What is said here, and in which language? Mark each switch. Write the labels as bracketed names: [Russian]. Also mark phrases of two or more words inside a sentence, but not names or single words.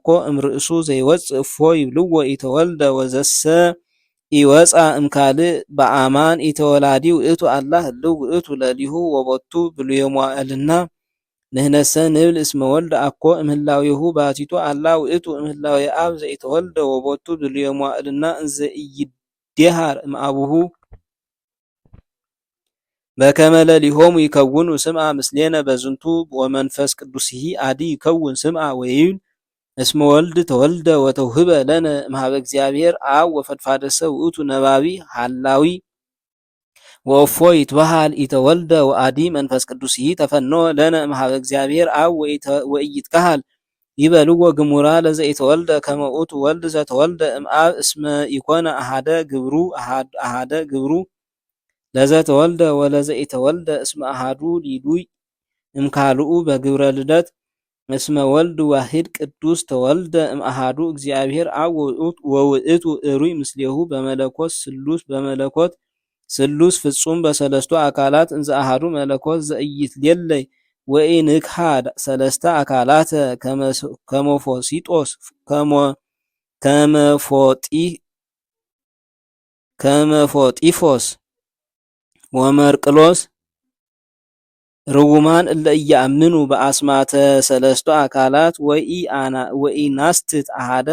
[Geez] እምርእሱ ዘይወፅእ እፎ ይብልዎ ኢተወልደ ወዘሰ ይወፃ እምካልእ በአማን ኢተወላዲ ውእቱ አላ ህልው ውእቱ ለሊሁ ወቦቱ ብሉየ መዋዕልና ንሕነሰ ንብል እስመ ወልድ አኮ እምህላዊሁ ባቲቱ አላ ውእቱ እምህላዊ አብ ዘኢተወልደ ወቦቱ ብሉየ መዋዕልና እንዘ ኢይዴሃር እምአቡሁ በከመ ለሊሆሙ ይከውኑ ስምዐ ምስሌነ በዝንቱ ወመንፈስ ቅዱስሂ አዲ ይከውን ስምዐ ወይብል እስመ ወልድ ተወልደ ወተውህበ ለነ እምኀበ እግዚአብሔር አብ ወፈድፋደሰ ውእቱ ነባቢ ሐላዊ ወእፎ ይትበሃል ኢተወልደ ወአዲ መንፈስ ቅዱስሂ ተፈነወ ለነ እምኀበ እግዚአብሔር አብ ወኢይትከሃል ይበልዎ ግሙራ ለዘኢተወልደ ከመ ውእቱ ወልድ ዘተወልደ እምአብ እስመ ኢኮነ አሐደ ግብሩ ለዘተወልደ ወለዘኢተወልደ እስመ አሐዱ ሊዱይ እምካልኡ በግብረ ልደት እስመ ወልድ ዋሕድ ቅዱስ ተወልደ እምአሐዱ እግዚአብሔር አብ ወውእቱ እሩይ ምስሌሁ በመለኮት ስሉስ ፍጹም በሰለስቱ አካላት እንዘ አሐዱ መለኮት ዘኢይትሌለይ ወኢንክሐድ ሰለስተ አካላተ ከመፎጢፎስ ወመርቅሎስ ርጉማን እለ ኢያምኑ በአስማተ ሰለስቱ አካላት ወኢናስትት አሐደ